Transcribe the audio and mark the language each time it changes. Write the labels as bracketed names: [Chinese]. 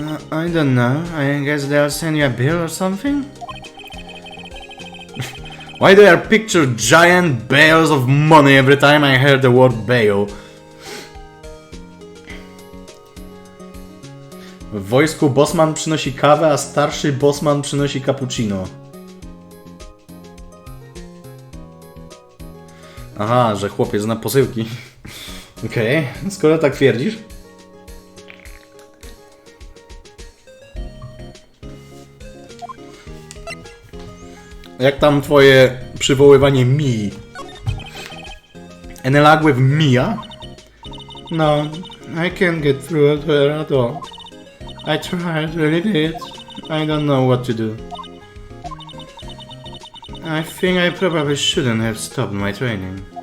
[English] I don't know. I guess they'll send you a bill or something? Why do I picture giant bales of money every time I hear the word bail? [Polish] W wojsku bossman przynosi kawę, a starszy bossman przynosi cappuccino. Aha, że chłopiec na posyłki. Okej, skoro tak twierdzisz. Jak tam twoje przywoływanie Mii? [English] Any luck with Mia? No, I can't get through to her at all. I tried, really did. I don't know what to do. I think I probably shouldn't have stopped my training.